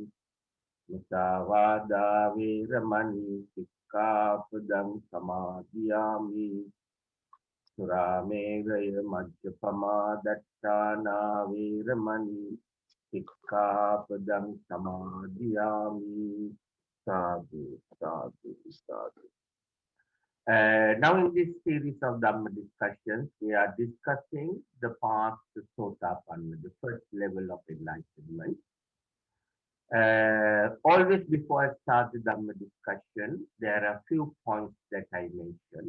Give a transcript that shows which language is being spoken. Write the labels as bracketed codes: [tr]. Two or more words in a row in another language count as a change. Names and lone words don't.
[pi] Musāvādā veramani sikkhapadang samadhiyāmi. Suramevaya majjapamā dattana veramani sikkhapadang samadhiyāmi. Sadhu, sadhu, sadhu. [en] Now in this series of Dhamma discussions, we are discussing the path to Sothapanna, the first level of enlightenment. Always before I start the Dhamma discussion, there are a few points that I mentioned.